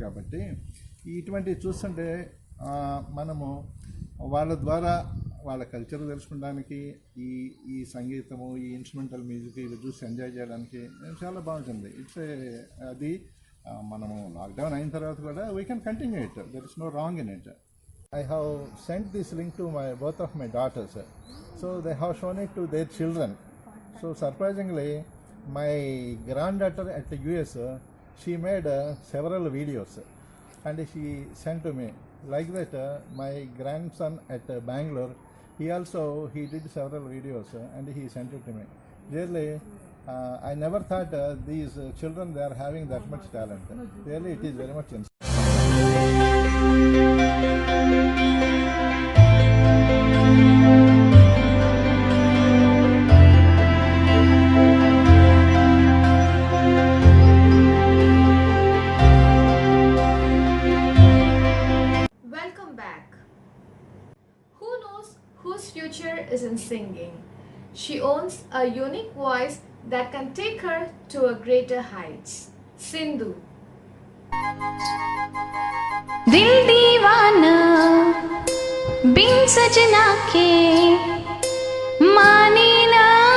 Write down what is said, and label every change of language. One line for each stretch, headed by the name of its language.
Telugu: కాబట్టి ఇటువంటివి చూస్తుంటే మనము వాళ్ళ ద్వారా వాళ్ళ కల్చర్ తెలుసుకోవడానికి, ఈ సంగీతము, ఈ ఇన్స్ట్రుమెంటల్ మ్యూజిక్ ఇవి చూసి ఎంజాయ్ చేయడానికి చాలా బాగుంటుంది. అది మనము లాక్డౌన్ అయిన తర్వాత కూడా
English: We can continue it, there is no wrong in it. I have sent this link to both of my daughters, so they have shown it to their children. So surprisingly my granddaughter at the US, she made several videos and she sent to me. Like that my grandson at Bangalore, he did several videos and he sent it to me. Really I never thought these children, they are having that much talent. Really it is very much inspiring. Welcome back. Who knows whose future is in singing? She owns a unique voice that can take her to a greater heights. Sindhu.
Hindi: दिल दीवाना बिन सजना के माने ना,